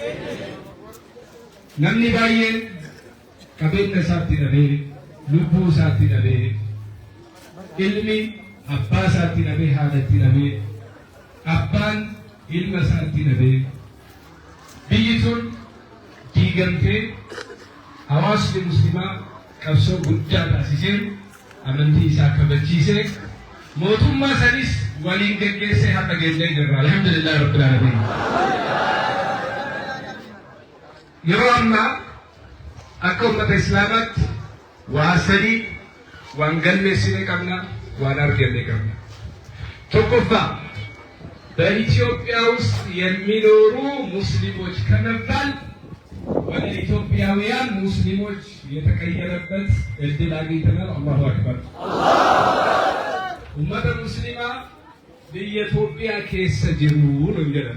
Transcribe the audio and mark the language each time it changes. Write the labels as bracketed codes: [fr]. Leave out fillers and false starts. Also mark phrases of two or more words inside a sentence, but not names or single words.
[om] namni baay'een qabeenya isaatti dhabee lubbuu isaatti dhabee ilmi abbaa isaatti dhabee haadhatti dhabee abbaan ilma isaatti dhabee biyyi sun diigamtee hawaasni muslimaa qabsoo guddaa taasisee amantii isaa kabachiisee mootummaa sanis waliin geggeessee har'a geenyee jirra. [ar] الحمد لله رب العالمين. [om] yeroo ammaa akka ummata islaamaatti waa sadii waan galmeessine qabna, waan arganne qabna. [am] tokkoffaa በኢትዮጵያ ውስጥ የሚኖሩ ሙስሊሞች ከመባል ወደ ኢትዮጵያውያን ሙስሊሞች የተቀየረበት እድል አግኝተናል። [ar] الله أكبر። [am] ኡመተ ሙስሊማ በኢትዮጵያ [om] keessa jiru [am] ነው ይላል።